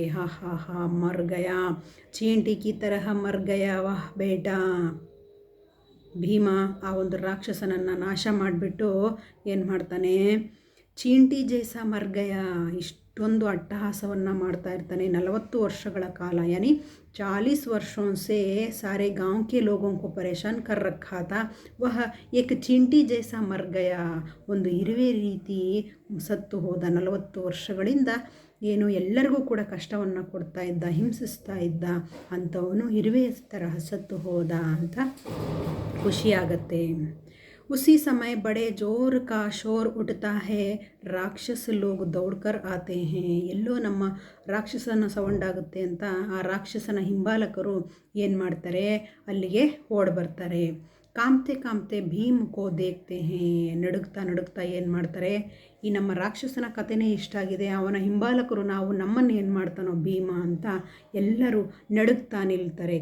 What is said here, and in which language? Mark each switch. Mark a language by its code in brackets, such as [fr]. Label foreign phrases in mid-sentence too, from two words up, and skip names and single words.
[hi] हा हा हा मर गया चींटी की तरह मर गया वाह बेटा. [kn] ಭೀಮ ಆ ಒಂದು ರಾಕ್ಷಸನನ್ನು ನಾಶ ಮಾಡಿಬಿಟ್ಟು ಏನು ಮಾಡ್ತಾನೆ, [hi] चींटी जैसा मर गया, [kn] ಇಷ್ಟೊಂದು ಅಟ್ಟಹಾಸವನ್ನು ಮಾಡ್ತಾ ಇರ್ತಾನೆ 40 ವರ್ಷಗಳ ಕಾಲ. [hi] ಯಾನಿ 40 ವರ್ಷों से सारे गांव के लोगों को परेशान कर रखा था, वह एक चींटी जैसा मर गया. [kn] ಒಂದು ಇರುವೆ ರೀತಿ ಸತ್ತು ಹೋದ. 40 ವರ್ಷಗಳಿಂದ ಏನು ಎಲ್ಲರಿಗೂ ಕೂಡ ಕಷ್ಟವನ್ನು ಕೊಡ್ತಾ ಇದ್ದ, ಹಿಂಸಿಸ್ತಾ ಇದ್ದ ಅಂಥವನು ಇರುವೆ ತರಹ ಸತ್ತು ಹೋದ ಅಂತ ಖುಷಿಯಾಗತ್ತೆ. [hi] उसी समय बड़े जोर का शोर उठता है, राक्षस लोग दौड़कर आते हैं. [kn] ಎಲ್ಲೋ ನಮ್ಮ ರಾಕ್ಷಸನ ಸೌಂಡ್ ಆಗುತ್ತೆ ಅಂತ ಆ ರಾಕ್ಷಸನ ಹಿಂಬಾಲಕರು ಏನು ಮಾಡ್ತಾರೆ, ಅಲ್ಲಿಗೆ ಓಡಿ ಬರ್ತಾರೆ. [hi] काँपते काँपते भीम को देखते हैं, [kn] ನಡುಗ್ತಾ ಏನು ಮಾಡ್ತಾರೆ, ಈ ನಮ್ಮ ರಾಕ್ಷಸನ ಕಥೆನೇ ಇಷ್ಟ ಆಗಿದೆ, ಅವನ ಹಿಂಬಾಲಕರು ನಮ್ಮನ್ನು ಏನು ಮಾಡ್ತಾನೋ ಭೀಮ ಅಂತ ಎಲ್ಲರೂ ನಡುಗ್ತಾ ನಿಲ್ತಾರೆ.